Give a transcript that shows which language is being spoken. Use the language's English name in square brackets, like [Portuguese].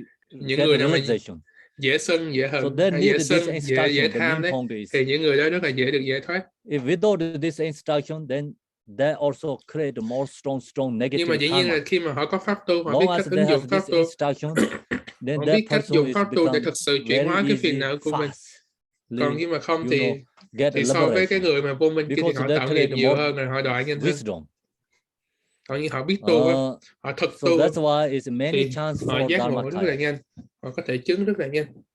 [Vietnamese] Những người nào mà dễ sân, dễ hận, dễ sân, dễ tham đấy, thì những người đó rất là dễ được giải thoát. [English] If without this instruction, then they also create more strong negative. [Vietnamese] Nhưng mà dĩ nhiên là khi mà họ có pháp tu, họ biết cách ứng dụng pháp tu, họ biết cách dùng pháp tu để thực sự chuyển hóa cái phiền não của mình. Còn khi mà không thì so với cái người mà vô minh kia thì họ tạo nghiệp nhiều hơn, rồi họ đòi nhanh hơn. Còn như họ biết tu, họ thực tu thì họ giác ngộ rất là nhanh, họ có thể chứng rất là nhanh.